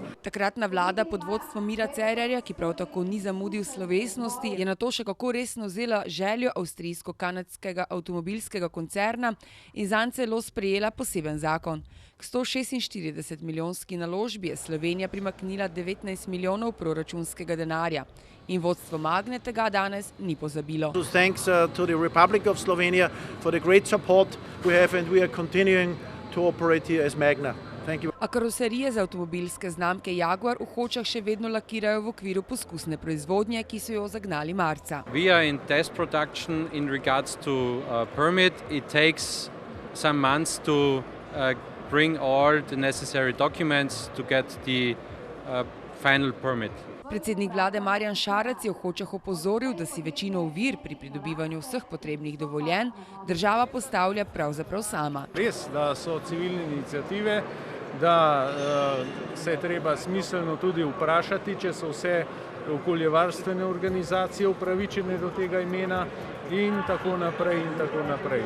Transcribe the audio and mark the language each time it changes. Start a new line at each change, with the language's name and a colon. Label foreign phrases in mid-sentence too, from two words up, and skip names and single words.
Slovenian: Takratna vlada pod vodstvom Mira Cerarja, ki prav tako ni zamudil slovesnosti, je na to še kako resno vzela željo avstrijsko-kanadskega avtomobilskega koncerna in zanj celo sprejela poseben zakon. K 146 milijonski naložbi je Slovenija primaknila 19 milijonov proračunskega denarja in vodstvo Magne tega danes ni pozabilo.
English: Thanks to the Republic of Slovenia for the great support we have and we are continuing to operate here as Magna. Thank you.
Slovenian: A karoserije za avtomobilske znamke Jaguar v Hočah še vedno lakirajo v okviru poskusne proizvodnje, ki so jo zagnali marca.
English: We are in test production in regards to permit. It takes some months to bring all the necessary documents to get the final permit.
Slovenian: Predsednik vlade Marjan Šarec je v Hočah opozoril, da si večino ovir pri pridobivanju vseh potrebnih dovoljenj država postavlja pravzaprav sama. Res, da so civilne iniciative, da se je treba smiselno tudi vprašati, če so vse okoljevarstvene organizacije upravičene do tega imena in tako naprej in tako naprej.